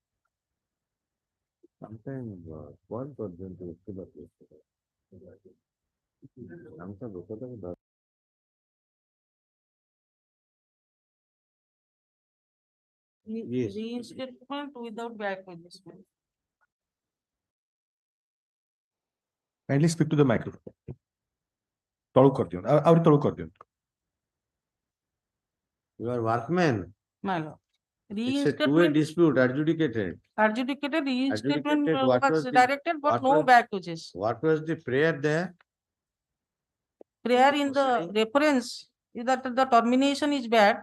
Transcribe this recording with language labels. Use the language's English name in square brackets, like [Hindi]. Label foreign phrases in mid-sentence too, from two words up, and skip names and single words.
[English] Sometimes one person to the Yes. Reinstatement without back punishment. Kindly speak to the microphone. तळू कर दियो आउरी तळू कर दियो You are workman. My lord. It's a two-way Reinstatement dispute adjudicated. adjudicated reinstatement Adjudicated, what was was the- directed, but what no was- back wages. What was the prayer there? Prayer in the reference is that the termination is bad.